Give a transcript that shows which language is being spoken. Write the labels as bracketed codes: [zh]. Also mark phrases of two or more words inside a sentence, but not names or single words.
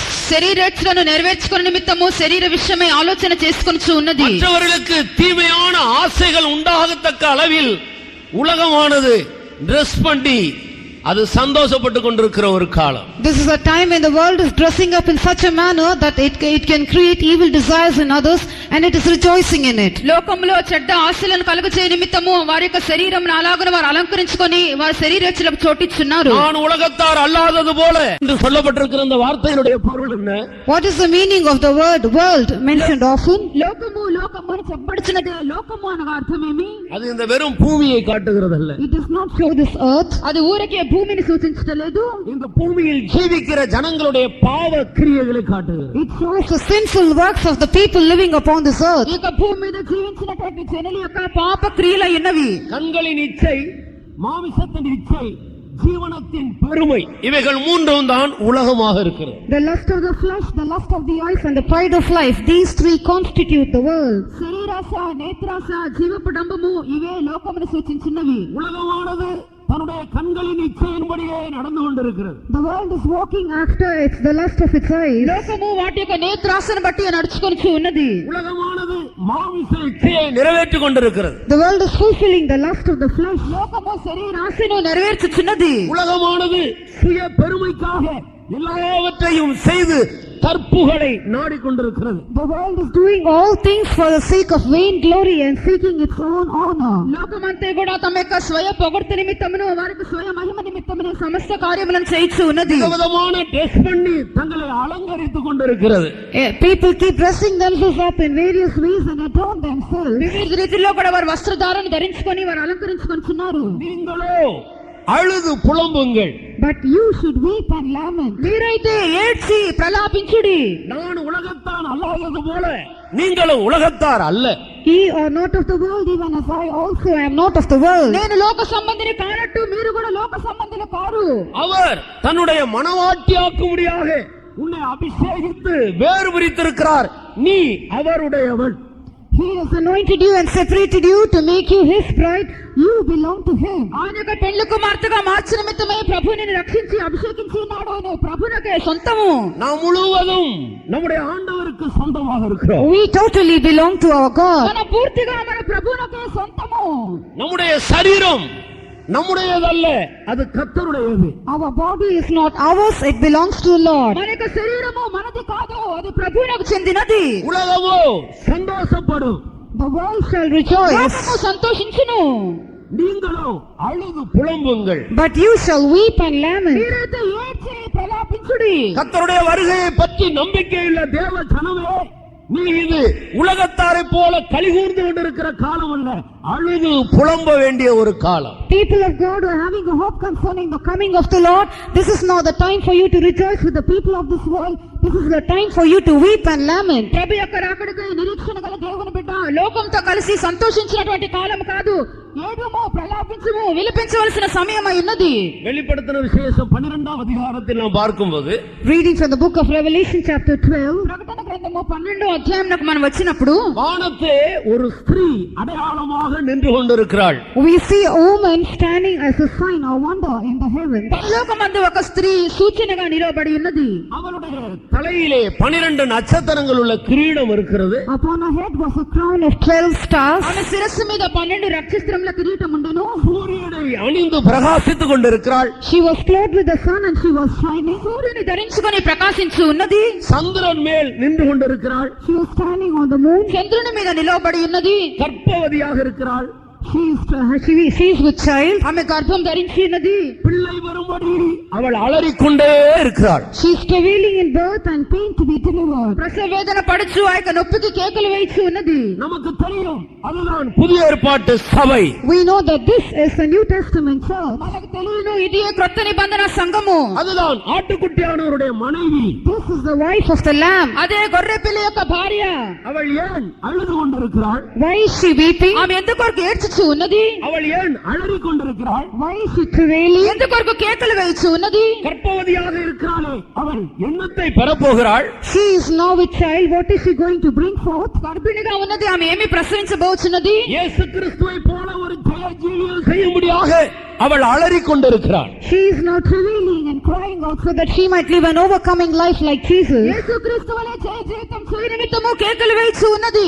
[te] శరీరేచ్ఛలను నెరవేర్చుకునే నిమిత్తము శరీర విషయమై ఆలోచన చేసుకొనుచు ఉన్నది. [ta] மற்றவர்களுக்கு தீமையான ஆசைகள் உண்டாகத்தக்க அளவில் உலகமானது ட்ரெஸ் பண்ணி அது சந்தோஷப்பட்டு கொண்டிருக்கிற ஒரு காலம். [en] This is a time when the world is dressing up in such a manner that it can create evil desires in others, and it is rejoicing in it. [te] లోకంలో చెడ్డ ఆశలను కలుగజే నిమిత్తము వారి యొక్క శరీరమును అలాగున వారు అలంకరించుకొని వారి శరీరేచ్ఛలకు చోటిచ్చున్నారు. [ta] நான் உலகத்தார் அல்லாதது போல என்று சொல்லப்பட்டிருக்கிற இந்த வார்த்தையினுடைய பொருள் என்ன? [en] What is the meaning of the word world mentioned often? [te] లోకము లోకము అని చెప్పబడుచున్నదే. లోకము అనగా అర్థమేమి? [ta] அது இந்த வெறும் பூமியை காட்டுகிறதல்ல. [en] It does not show this earth. [te] అది ఊరకే భూమిని సూచించలేదు. [ta] இந்த பூமியில் ஜீவிக்கிற ஜனங்களுடைய பாவ கிரியைகளை காட்டுகிறது. [en] It shows the sinful works of the people living upon this earth. [te] ఇక భూమి మీద జీవించినటువంటి జనుల యొక్క పాప క్రియలు ఎన్నవి? [ta] கண்களின் இச்சை, மாமிசத்தின் இச்சை, ஜீவனத்தின் பெருமை, இவைகள் மூன்றும் தான் உலகமாக இருக்கிறது. [en] The lust of the flesh, the lust of the eyes and the pride of life, these three constitute the world. [te] శరీరాశ, నేత్రాశ, జీవపు డంబము ఇవే లోకమును సూచించినవి. [ta] உலகமானது தன்னுடைய கண்களின் இச்சையின்படியே நடந்து கொண்டிருக்கிறது. [en] The world is walking after it's the lust of its eyes. [te] లోకము వాటి యొక్క నేత్రాశను బట్టి నడుచుకొనుచు ఉన్నది. [ta] உலகமானது மாமிச இச்சையை நிறைவேற்றிக் கொண்டிருக்கிறது. [en] The world is fulfilling the lust of the flesh. [te] లోకము శరీరాశను నెరవేర్చుచున్నది. [ta] உலகமானது சுய பெருமைக்காக எல்லாவற்றையும் செய்து தற்புகளை நாடிக்கொண்டிருக்கிறது. [en] The world is doing all things for the sake of vain glory and seeking its own honor. [te] లోకమంతా కూడా తమ యొక్క స్వయ పొగడ్త నిమిత్తమును వారికి స్వయ మహిమ నిమిత్తమును సమస్త కార్యములను చేయిచు ఉన్నది. [ta] விதமான ட்ரெஸ் பண்ணி தங்களை அலங்கரித்துக் கொண்டிருக்கிறது. [en] People keep dressing themselves up in various ways and adorn themselves. [te] వివిధ రీతిలో కూడా వారు వస్త్రధారణ ధరించుకొని వారు అలంకరించుకొనిచున్నారు. [ta] நீங்களோ அழுது புலம்புங்கள். [en] But you should weep and lament. [te] మీరైతే ఏడ్చి ప్రలాపించుడి. [ta] நான் உலகத்தான் அல்லாதது போல நீங்களும் உலகத்தார் அல்ல. [en] Ye are not of the world, even as I also am not of the world. [te] నేను లోక సంబంధిని కానట్టు మీరు కూడా లోక సంబంధులు కారు. [ta] அவர் தன்னுடைய மனவாட்டியாக்கும்படியாக உன்னை அபிஷேகித்து வேறு பிரித்திருக்கிறார். நீ அவருடையவன். [en] He has anointed you and separated you to make you his bride. You belong to him. [te] ఆయన యొక్క పెళ్లి కుమార్తెగా మార్చిన నిమిత్తమే ప్రభువు నిన్ను రక్షించి అభిషేకించి ఉన్నాడు. నువ్వు ప్రభువునకే సొంతము. [ta] நாம் முழுவதும் நம்முடைய ஆண்டவருக்கு சொந்தமாக இருக்கிறோம். [en] We totally belong to our God. [te] మన పూర్తిగా మన ప్రభువునకే సొంతము. [ta] நம்முடைய சரீரம் நம்முடையதல்ல, அது கர்த்தருடையது. [en] Our body is not ours, it belongs to the Lord. [te] మన యొక్క శరీరము మనది కాదు, అది ప్రభువునకు చెందినది. [ta] உலகமோ சந்தோஷப்படும். [en] The world shall rejoice. [te] లోకము సంతోషించును. [ta] நீங்களோ அழுது புலம்புங்கள். [en] But you shall weep and lament. [te] మీరైతే ఏడ్చి ప్రలాపించుడి. [ta] கர்த்தருடைய வருகையை பற்றி நம்பிக்கையுள்ள தேவ ஜனமே, நீ இது உலகத்தாரை போல கலிகூர்ந்து கொண்டிருக்கிற காலம் அல்ல, அழுது புலம்ப வேண்டிய ஒரு காலம். [en] People of God who are having a hope concerning the coming of the Lord, this is not the time for you to rejoice with the people of this world. This is the time for you to weep and lament. [te] ప్రభు యొక్క రాకడకు నిరీక్షణ గల దేవుని బిడ్డ లోకంతో కలిసి సంతోషించినటువంటి కాలం కాదు, ఏడుము ప్రలాపించుము విలపించవలసిన సమయం ఉన్నది. [ta] வெளிப்படுத்தின விசேஷம் 12ஆம் அதிகாரத்தில் நாம் பார்க்கும்போது, [en] Reading from the book of Revelation chapter 12, [te] ప్రకటన గ్రంథము 12వ అధ్యాయంలోకి మనం వచ్చినప్పుడు [ta] வானத்தே ஒரு ஸ்திரீ அடையாளமாக நின்று கொண்டிருக்கிறாள். [en] we see a woman standing as a sign or wonder in the heavens. [te] పరలోకమందు ఒక స్త్రీ సూచనగా నిలబడి ఉన్నది. [ta] அவளுடைய தலையிலே 12 நட்சத்திரங்கள் உள்ள கிரீடம் இருக்கிறது. [en] Upon her head was a crown of 12 stars. [te] ఆమె శిరస్సు మీద 12 నక్షత్రముల కిరీటం ఉండెను. [ta] சூரியனை அணிந்து பிரகாசித்துக் கொண்டிருக்கிறாள். [en] She was clothed with the sun and she was shining. [te] సూర్యుని ధరించుకొని ప్రకాశించు ఉన్నది. [ta] சந்திரன் மேல் நின்று கொண்டிருக்கிறாள். [en] She was standing on the moon. [te] చంద్రుని మీద నిలబడి ఉన్నది. [ta] கர்ப்பவதியாக இருக்கிறாள். [en] She is with child. [te] ఆమె గర్భం ధరించి ఉన్నది. [ta] பிள்ளை வரும்படி அவள் அலறிக்கொண்டே இருக்கிறாள். [en] She is travailing in birth and pain to be delivered. [te] ప్రసవ వేదన పడుచు ఆ యొక్క నొప్పికి కేకలు వేయిచు ఉన్నది. [ta] நமக்கு தெரியும் அதுதான் புதிய ஏற்பாட்டு சபை. [en] We know that this is the New Testament church. [te] మనకు తెలియను ఇది క్రొత్త నిబంధన సంఘము. [ta] அதுதான் ஆட்டுக்குட்டியானவருடைய மனைவி. [en] This is the wife of the Lamb. [te] అదే గొర్రె పిల్ల యొక్క భార్య. [ta] அவள் ஏன் அழுது கொண்டிருக்கிறாள்? [en] Why is she weeping? [te] ఆమె ఎందుకొరకు ఏడ్చుచు ఉన్నది? [ta] அவள் ஏன் அலறிக் கொண்டிருக்கிறாள்? [en] Why is she travailing? [te] ఎందుకొరకు కేకలు వేయిచు ఉన్నది? [ta] கர்ப்பவதியாக இருக்கிறாளே அவள் என்னத்தை பெறப்போகிறாள்? [en] She is now with child. What is she going to bring forth? [te] గర్భిణిగా ఉన్నది. ఆమె ఏమి ప్రసవించబోచున్నది? [ta] இயேசு கிறிஸ்துவை போல ஒரு ஜெய ஜீவியம் செய்யும்படியாக அவள் அலறிக் கொண்டிருக்கிறாள். [en] She is now travailing and crying out so that she might live an overcoming life like Jesus. [te] యేసుక్రీస్తు వలె జయ జీవితం చేయ నిమిత్తము కేకలు వేయిచు ఉన్నది.